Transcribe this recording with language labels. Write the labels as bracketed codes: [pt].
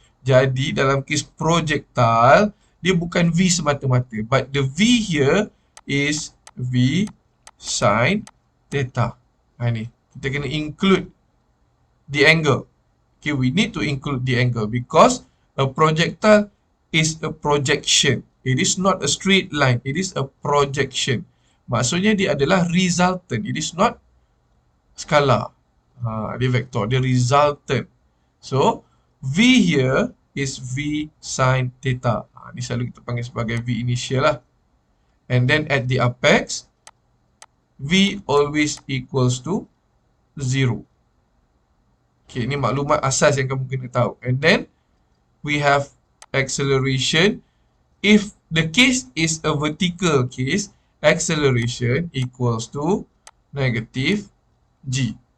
[ms] Jadi dalam kes projectile, dia bukan V semata-mata, [en] but the V here is V sin theta. [ms] Ni kita kena [en] include the angle. Okay, we need to include the angle because a projectile is a projection. It is not a straight line. It is a projection. [ms] Maksudnya dia adalah resultant. [en] It is not scalar. [ms] Dia vektor. Dia resultant. [en] So, V here is V sin theta. [ms] Ni selalu kita panggil sebagai V initial lah. [en] And then at the apex, V always equals to 0. [ms] Okay, ni maklumat asas yang kamu kena tahu. [en] And then, we have acceleration. If the case is a vertical case, acceleration equals to negative G.